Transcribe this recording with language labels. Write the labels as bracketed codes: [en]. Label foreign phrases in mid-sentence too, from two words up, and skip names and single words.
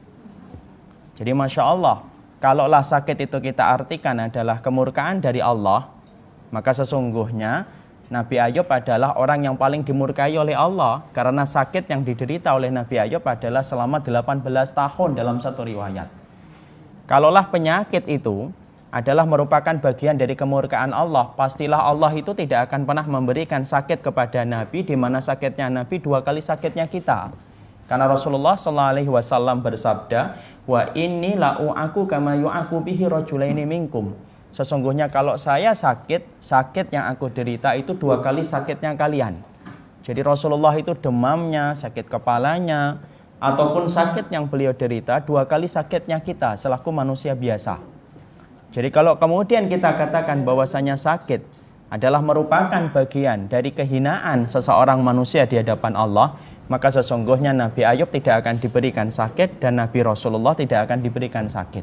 [id] Jadi [ar] ما شاء الله, [id] kalaulah sakit itu kita artikan adalah kemurkaan dari Allah, maka sesungguhnya Nabi Ayub adalah orang yang paling dimurkai oleh Allah, karena sakit yang diderita oleh Nabi Ayub adalah selama 18 tahun dalam satu riwayat. Kalaulah penyakit itu adalah merupakan bagian dari kemurkaan Allah, pastilah Allah itu tidak akan pernah memberikan sakit kepada Nabi, di mana sakitnya Nabi 2 kali sakitnya kita. Karena Rasulullah SAW bersabda, [ar] وإني لأوعك كما يوعك به رجلين منكم. [id] Sesungguhnya kalau saya sakit yang aku derita itu 2 kali sakitnya kalian. Jadi Rasulullah itu demamnya, sakit kepalanya, ataupun sakit yang beliau derita 2 kali sakitnya kita selaku manusia biasa. Jadi kalau kemudian kita katakan bahwasanya sakit adalah merupakan bagian dari kehinaan seseorang manusia di hadapan Allah, maka sesungguhnya Nabi Ayub tidak akan diberikan sakit dan Nabi Rasulullah tidak akan diberikan sakit.